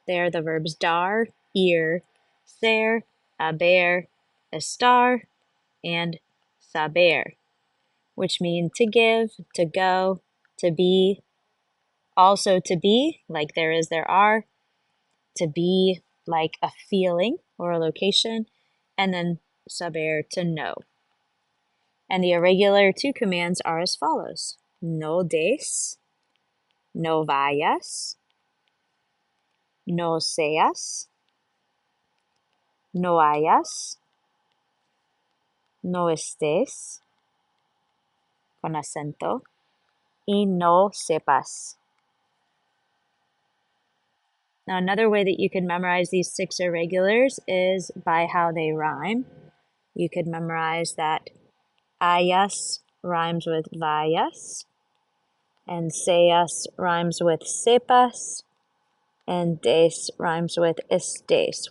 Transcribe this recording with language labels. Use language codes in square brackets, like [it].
[en] They are the verbs dar, ir, ser, haber, estar, and saber, which mean to give, to go, to be, also to be, like there is, there are, to be, like a feeling or a location, and then saber, to know. And the irregular to commands are as follows. [es] No des, no vayas, no seas, no hayas, no estés, con acento, y no sepas. [en] Now, another way that you can memorize these 6 irregulars is by how they rhyme. You could memorize that hayas rhymes with vayas, and seas rhymes with sepas, and des rhymes with estés.